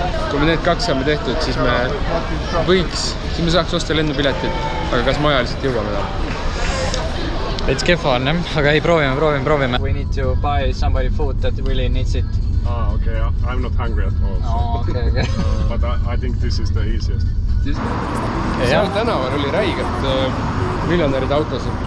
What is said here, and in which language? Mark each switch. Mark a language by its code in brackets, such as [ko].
[et] Kui me need 2 saame tehtud, siis me saaks osta lennupiletit, aga kas me ajaliselt jõuame ta? Veits kehva on, aga ei, proovime. [en] We need to buy somebody food that really needs it. Ah, okay. I'm not hungry at all. Oh, okay. But I think this is the easiest. [et] Seal tänaval oli räigelt miljonäride autos.